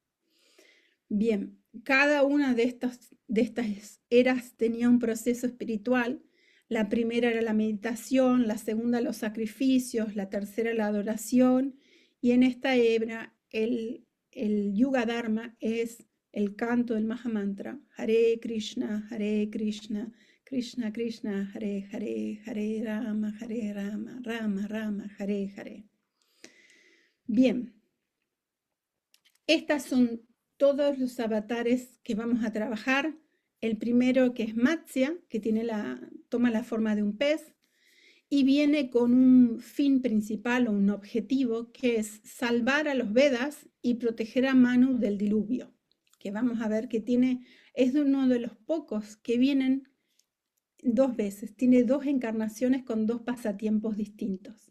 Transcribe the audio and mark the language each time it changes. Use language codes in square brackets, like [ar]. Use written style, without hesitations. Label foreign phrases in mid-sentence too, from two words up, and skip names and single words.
[es] Bien, cada una de estas eras tenía un proceso espiritual. La primera era la meditación, la segunda los sacrificios, la tercera la adoración, y en esta era el [sa] युग धर्म [es] es el canto del Mahamantra, [sa] हरे कृष्ण कृष्ण कृष्ण हरे हरे हरे राम राम राम हरे हरे. [es] Bien, estas son todos los avatares que vamos a trabajar. El primero, que es Matsya, que toma la forma de un pez y viene con un fin principal o un objetivo, que es salvar a los Vedas y proteger a Manu del diluvio, que vamos a ver que es uno de los pocos que vienen 2 veces, tiene 2 encarnaciones con 2 pasatiempos distintos.